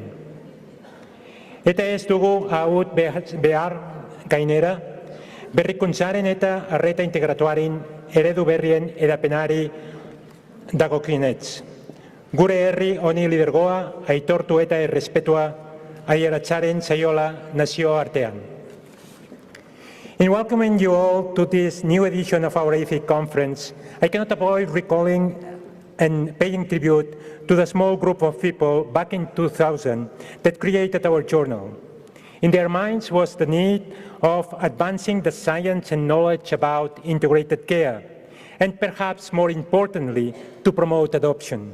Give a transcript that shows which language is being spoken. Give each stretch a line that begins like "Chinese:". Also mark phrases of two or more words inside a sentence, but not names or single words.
Basque: Eta ez dugu haut behar gainera, berrikuntzaren eta arreta integratuaren eredu berrien edapenari dagokienez. Gure herri honi lidergoa, aitortu eta errespetua aieratzaren zaiola nazio artean.
English: In welcoming you all to this new edition of our AFIC conference, I cannot avoid recalling and paying tribute to the small group of people back in 2000 that created our journal. In their minds was the need of advancing the science and knowledge about integrated care, and perhaps more importantly, to promote adoption.